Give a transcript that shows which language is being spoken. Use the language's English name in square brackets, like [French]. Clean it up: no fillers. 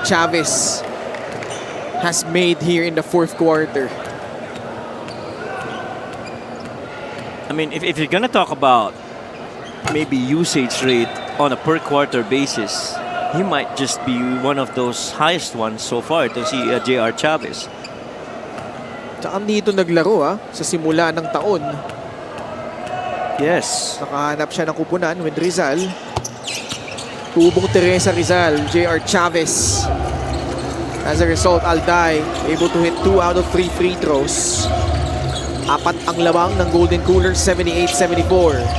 [English] Chavez has made here in the fourth quarter. I mean, if you're gonna talk about maybe usage rate on a per quarter basis, he might just be one of those highest ones so far to see J.R. Chavez. [Filipino] Tsaka dito naglaro sa simula ng taon. [English] Yes. [Filipino] Nakahanap siya ng kupunan with Rizal. Tubong Teresa Rizal, J.R. Chavez. [English] As a result, Alday able to hit 2 out of 3 free throws. [Filipino] 4 ang labang ng Golden Cooler, 78-74.